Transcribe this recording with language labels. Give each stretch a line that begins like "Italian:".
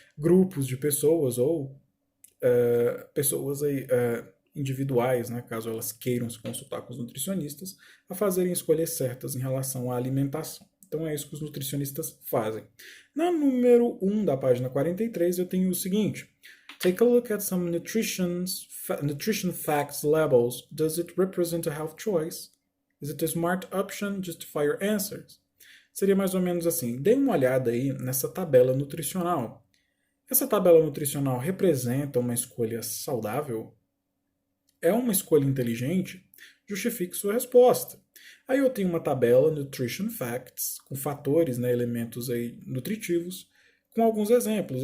Portuguese: Grupos de pessoas ou pessoas aí, individuais, né, caso elas queiram se consultar com os nutricionistas, a fazerem escolhas certas em relação à alimentação. Então é isso que os nutricionistas fazem. Na número 1 da página 43 eu tenho o seguinte:
English: take a look at some nutrition facts labels. Does it represent a health choice? Is it a smart option? Justify your answers.
Portuguese: Seria mais ou menos assim: dê uma olhada aí nessa tabela nutricional. Essa tabela nutricional representa uma escolha saudável? É uma escolha inteligente? Justifique sua resposta. Aí eu tenho uma tabela Nutrition Facts, com fatores, né, elementos aí nutritivos, com alguns exemplos.